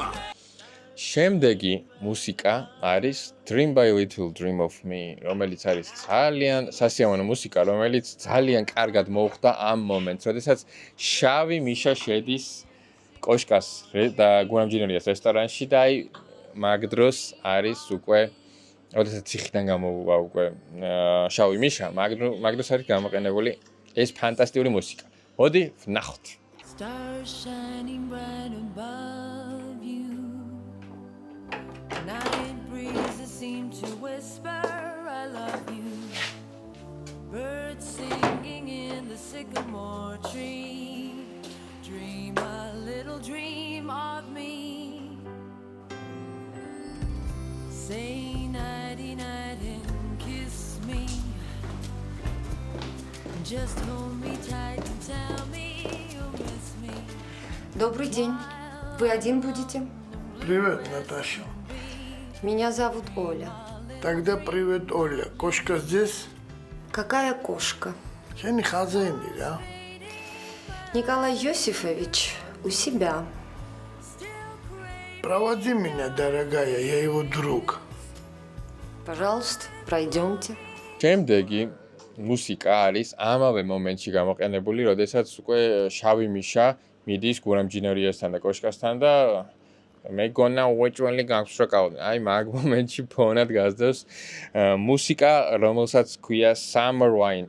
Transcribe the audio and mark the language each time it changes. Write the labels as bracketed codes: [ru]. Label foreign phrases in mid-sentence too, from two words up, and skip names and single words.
[ka] შემდეგი მუსიკა არის Dream by Little Dream of Me, რომელიც არის ძალიან სასიამოვნო მუსიკა, რომელიც ძალიან კარგად მოხვდა ამ მომენტს, როდესაც შავი მიშა შედის კოშკას და გურამჯინერიას რესტორანში და აი მაგ დროს არის უკვე როდესაც ციხიდან გამოვა უკვე შავი მიშა, მაგ დროს არის გამოყენებული ეს ფანტასტიკური მუსიკა. მოდი ვნახოთ. [en] Stars shining bright above you. Night breezes seem to whisper, I love you. Birds singing in the sycamore tree. Dream a little dream of me. Say nighty night and kiss me. Just hold me tight and tell me you'll miss me. [ru] Добрый день. Вы один будете? Привет, Наташа. Меня зовут Оля. Тогда привет, Оля. Кошка здесь? Какая кошка? Я не хозяин, да? Николай Иосифович у себя. Проводи меня, дорогая, я его друг. Пожалуйста, пройдемте. [ka] შემდეგი მუსიკა არის ამავე მომენტში გამოყენებული, როდესაც უკვე შავი მიშა მიდის გურამჯინერიასთან და კოშკასთან და მეგონა უეჭველი გაგსრაკავდნენ. აი მაგ მომენტში ფონად გასდევს მუსიკა, რომელსაც ქვია Summer Wine.